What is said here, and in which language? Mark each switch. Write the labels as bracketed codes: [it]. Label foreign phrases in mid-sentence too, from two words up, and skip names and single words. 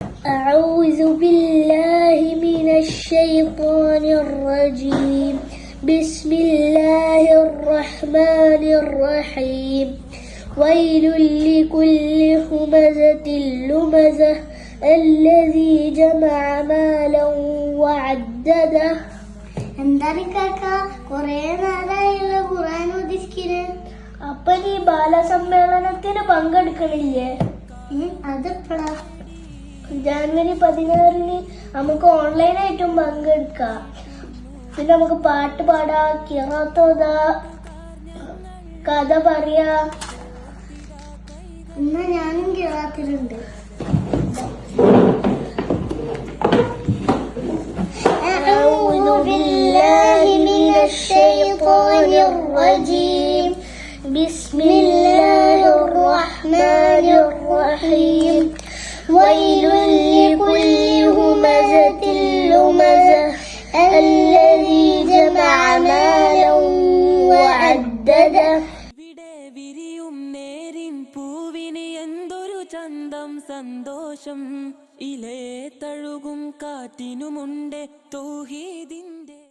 [ar] أعوذ بالله من الشيطان الرجيم بسم الله الرحمن الرحيم ويل لكل همزة لمزة الذي جمع مالا وعدده. [ml] എന്താണ് കാക്ക കൊറേ നേരമായല്ലോ ഖുർആൻ ഉദ്ദേശിക്കുന്നത്? അപ്പൊ നീ ബാലസമ്മേളനത്തിന് പങ്കെടുക്കണില്ലേ? അതെപ്പോഴാ? ജനുവരി 16 നമുക്ക് ഓൺലൈനായിട്ടും പങ്കെടുക്കാം. പിന്നെ നമുക്ക് പാട്ട് പാടാ, ഖിറാഅത്ത്, കഥ പറയാ. എന്നാ ഞാനും ഖിറാഅത്തിലുണ്ട്. [ar] أعوذ بالله من الشيطان الرجيم بسم الله الرحمن الرحيم ويل لكل همزة لمزة الذي جمع مالا وعدده. [ml] വിരിയും നേരിൻ പൂവിന് എന്തൊരു ചന്തം സന്തോഷം, ഇലേ തഴുകും കാറ്റിനുമുണ്ട് തൗഹീദിൻ